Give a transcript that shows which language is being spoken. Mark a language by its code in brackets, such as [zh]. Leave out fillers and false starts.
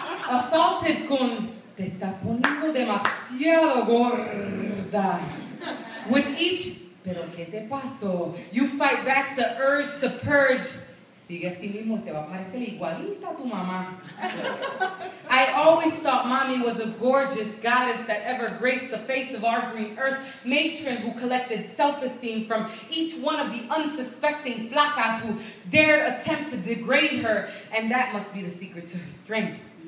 [en] Assaulted [es] con "te está poniendo demasiado gorda." [en] With each [es] "pero qué te pasó?" [en] you fight back the urge to purge. [es] Sigue así mismo, te va a parecer igualita a tu mamá. [en] I always thought mommy was a gorgeous goddess that ever graced the face of our green earth, matron who collected self-esteem from each one of the unsuspecting flacas who dared attempt to degrade her, and that must be the secret to her strength.